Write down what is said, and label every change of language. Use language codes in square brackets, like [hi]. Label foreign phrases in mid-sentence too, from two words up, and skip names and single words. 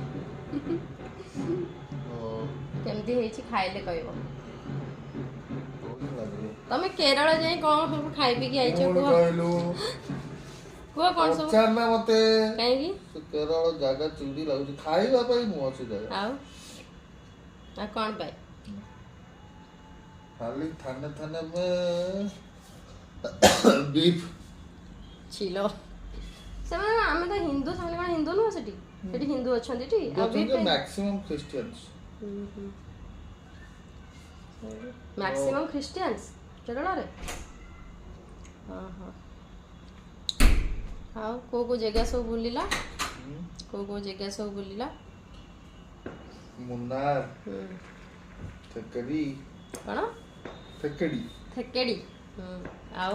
[or] କେମିତି ହେଇଛି ଖାଇଲେ କହିବ। ତମେ କେରଳ ଯାଇ କ'ଣ ସବୁ ଖାଇ ପିଇକି ଆଇଛ କୁହ? କୁହ କ'ଣ ସବୁ? ମତେ କାହିଁକି କେରଳ ଜାଗା ଚିଡି ଲାଗୁଛି, ଖାଇବା ପାଇଁ ନୁହଁ ସେ ଜାଗା। ଆଉ କ'ଣ ପାଇଁ? [hi] खाली थाने थाने में बीफ [or] छिलो ସେମାନେ ଆମେ ତ ହିନ୍ଦୁ, ସେମାନେ କ'ଣ ହିନ୍ଦୁ ନୁହଁ? ସେଠି ସେଠି ହିନ୍ଦୁ ଅଛନ୍ତି ଟି, [en] maximum Christians maximum Christians केरଳରେ। [or] ଆଉ କୋଉ ଜାଗା ସବୁ ବୁଲିଲା? କୋଉ ଜାଗା ସବୁ ବୁଲିଲା? मुन्नार, थेकड़ी, କ'ଣ थेकड़ी, थेकेड़ी, ଆଉ